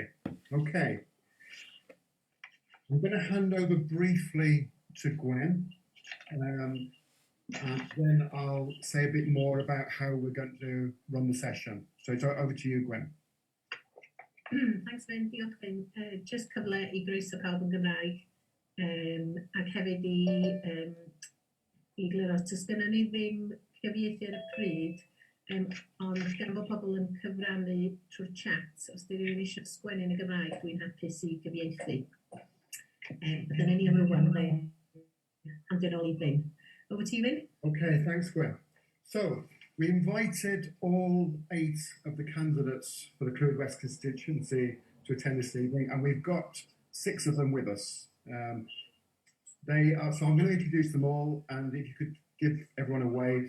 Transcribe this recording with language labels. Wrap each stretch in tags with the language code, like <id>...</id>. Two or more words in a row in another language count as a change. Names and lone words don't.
<en>Okay. I'm going to hand over briefly to Gwen, and then I'll say a bit more about how we're going to run the session. So it's over to you, Gwen. Thanks,</en> <cy>Ben. Diolch, Ben. Just cyfle I groeso pawb yn Gymraeg, ac hefyd I gliro, os gynnon ni ddim cyfieithu ar y pryd, ond gan bod pobl yn cyfrannu trwy'r chat, os di rhywun eisiau sgwennu yn y Gymraeg, dwi'n hapus I gyfieithu. Dyna ni am rwan, handio nôl I Ben.</cy> <en>Over to you, Ben. Okay, thanks, Gwen. So, we invited all 8 of the candidates for the Clwyd West constituency to attend this evening, and we've got 6 of them with us. So I'm going to introduce them all, and if you could give everyone a wave.</en>